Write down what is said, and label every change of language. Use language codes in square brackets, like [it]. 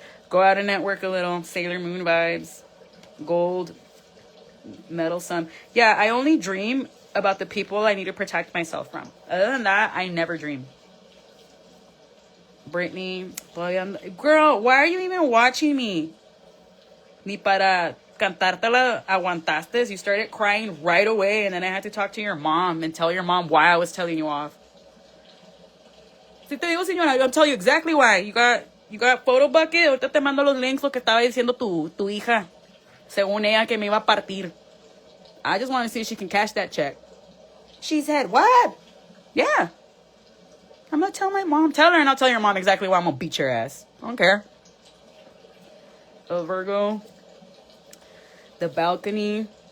[en] Go out and network a little. Sailor Moon vibes. Gold. Metal sun. Yeah, I only dream about the people I need to protect myself from. Other than that, I never dream. Brittany. Girl, why are you even watching me? [es] Ni para cantártela aguantaste. [en] You started crying right away, and then I had to talk to your mom and tell your mom why I was telling you off. [es] Si te digo, señora, [en] I'll tell you exactly why. You got photo bucket. [es] Ahorita te mando los links, lo que estaba diciendo tu hija. Según ella, que me iba a partir. [en] I just want to see if she can cash that check. She said, what? Yeah. I'm going to tell my mom. Tell her and I'll tell your mom exactly why I'm going to beat your ass. I don't care. A Virgo. The balcony.